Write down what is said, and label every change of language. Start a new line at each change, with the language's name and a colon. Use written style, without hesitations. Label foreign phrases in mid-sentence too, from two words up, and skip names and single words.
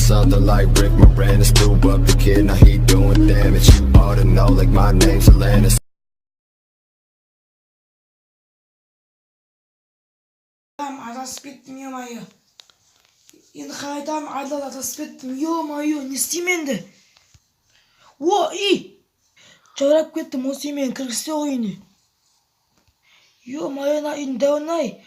English: father like Rick Moranis. Threw up the kid, now he doing damage. You ought to know, like my name's Alanis.
Kazakh: Adasып кеттім, ё-моё. Енді қайтам, адасып кеттім, ё-моё, не істеймін енді? Жаурап кеттім, осы мен кіргізсе ойыны. Ё-моё, үйдің дәуін-ай.